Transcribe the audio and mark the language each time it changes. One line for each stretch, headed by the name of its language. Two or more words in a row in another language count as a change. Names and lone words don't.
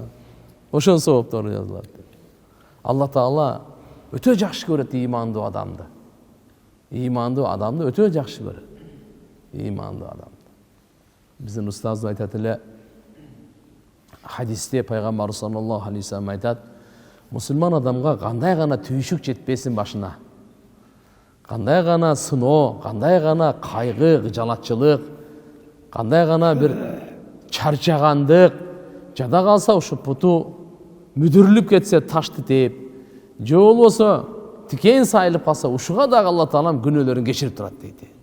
Kyrgyz: Ошон сооптор жазылат. Алла Таала өтө жакшы көрөт имандуу адамды. Имандуу адамды өтө жакшы көрөт. Имандуу адамды. Биздин устаз айтат эле, хадисте пайгамбар
Arabic: صلى الله عليه وسلم
Kyrgyz: айтат, мусулман адамга кандай гана түйшүк жетпесин башына. Кандай гана сыноо, кандай гана кайгы, кыжалатчылык, кандай гана бир чарчагандык жада калса, ушу путу мүдүрүлүп кетсе ташты тээп, же болбосо тикен сайылып калса, ушуга дагы Алла Таалам күнөөлөрүн кечирип турат дейт.